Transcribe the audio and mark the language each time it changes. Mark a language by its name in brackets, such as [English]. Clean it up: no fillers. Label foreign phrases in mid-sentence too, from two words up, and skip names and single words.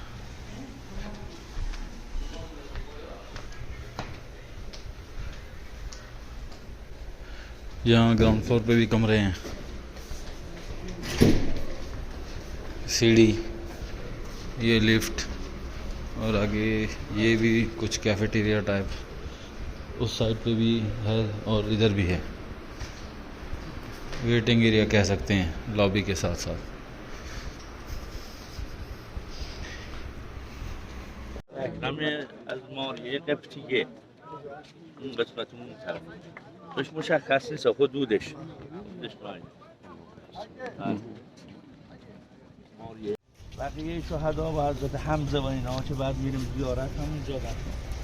[Hindi] यहाँ [English] ground floor [Hindi] पे भी कमरे हैं, सीढ़ी, ये लिफ्ट, और आगे ये भी कुछ [English] cafeteria type [Hindi] उस साइड पे भी है और इधर भी है। [English] waiting area [Hindi] कह सकते हैं लॉबी के साथ साथ। [Persian] همه از ماریه قبطیه اون قسمت اون طرف توش مشخص نیست خود دودش ماریه بقیه شهدا و حضرت حمزه و اینا که بعد میریم زیارت همونجا رفتیم.